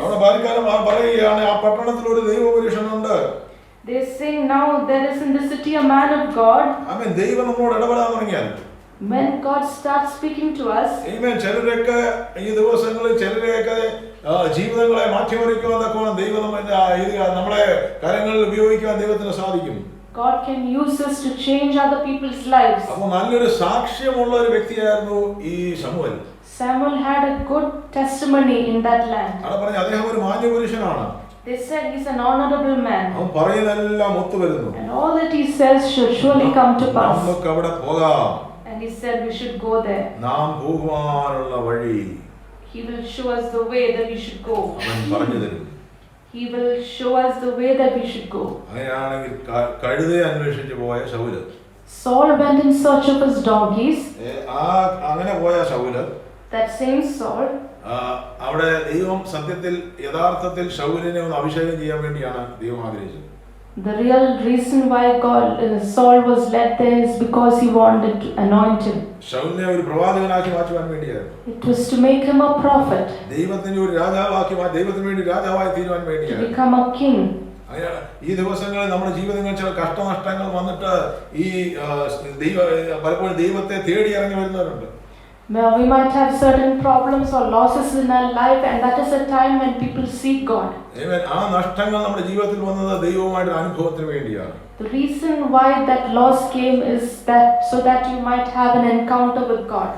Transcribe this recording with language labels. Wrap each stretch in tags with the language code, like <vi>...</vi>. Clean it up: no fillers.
<ml>അവിടെ ബാല്യക്കാരൻ പറയുകയാണ്, ആ പട്ടണത്തിൽ ഒരു ദൈവപുരുഷനുണ്ട്.</ml> <en>they sing, now there is in the city a man of God.</en> <ml>ആമേൻ. ദൈവം നമ്മളോട് ഇടപെടാൻ തുടങ്ങിയാൽ,</ml> <en>When God starts speaking to us,</en> <ml>ആമേൻ, ചിലരൊക്കെ ഈ ദിവസങ്ങളിൽ ചിലരെയൊക്കെ ജീവിതങ്ങളെ മാറ്റിമറിക്കുവാൻ തക്കവണ്ണം ദൈവം നമ്മളെ കാര്യങ്ങളിൽ ഉപയോഗിക്കുവാൻ ദൈവത്തിന് സാധിക്കും.</ml> <en>God can use us to change other people's lives.</en> <ml>അപ്പൊ നല്ലൊരു സാക്ഷ്യമുള്ള ഒരു വ്യക്തിയായിരുന്നു ഈ ശമൂവേൽ.</ml> <en>Samuel had a good testimony in that land.</en> <ml>അവിടെ പറഞ്ഞു അദ്ദേഹം ഒരു മാന്യപുരുഷനാണ്.</ml> <en>They said he's an honorable man.</en> <ml>അവൻ പറയുന്നതെല്ലാം ഒത്തുവരുന്നു.</ml> <en>And all that he says should surely come to pass.</en> <ml>നമുക്ക് അവിടെ പോകാം.</ml> <en>And he said we should go there.</en> <ml>നാം പോകുവാനുള്ള വഴി</ml> <en>He will show us the way that we should go.</en> <ml>അവൻ പറഞ്ഞു തരും.</ml> <en>He will show us the way that we should go.</en> <ml>അങ്ങനെയാണെങ്കിൽ കഴുതയെ അന്വേഷിച്ച് പോയ Saul,</ml> <en>Saul went in search of his donkeys.</en> <ml>അങ്ങനെ പോയ ശൗല്,</ml> <en>That same Saul,</en> <ml>അവിടെ ദൈവം സത്യത്തിൽ യഥാർത്ഥത്തിൽ ശൗലിനെ ഒന്ന് അഭിഷേകം ചെയ്യാൻ വേണ്ടിയാണ് ദൈവം ആഗ്രഹിച്ചത്.</ml> <en>the real reason why Saul was led there is because he wanted to anoint him.</en> <ml>ശൗലിനെ ഒരു പ്രവാചകനാക്കി മാറ്റുവാൻ വേണ്ടിയായിരുന്നു.</ml> <en>It was to make him a prophet,</en> <ml>ദൈവത്തിന്റെ ഒരു രാജാവാക്കി ദൈവത്തിന് വേണ്ടി രാജാവായി തീരുവാൻ</ml> <en>to</en> <ml>വേണ്ടിയാണ്.</ml> <en>become a king.</en> <ml>ഈ ദിവസങ്ങളിൽ നമ്മുടെ ജീവിതങ്ങളിൽ ചില കഷ്ടനഷ്ടങ്ങൾ വന്നിട്ട് ഈ പലപ്പോഴും ദൈവത്തെ തേടി ഇറങ്ങി വരുന്നവരുണ്ട്.</ml> <en>Well, we might have certain problems or losses in our life, and that is a time when people seek God.</en> <ml>ആ നഷ്ടങ്ങൾ നമ്മുടെ ജീവിതത്തിൽ വന്നത് ദൈവവുമായിട്ട് അനുഭവത്തിന് വേണ്ടിയാണ്.</ml> <en>The reason why that loss came is that so that you might have an encounter with God.</en>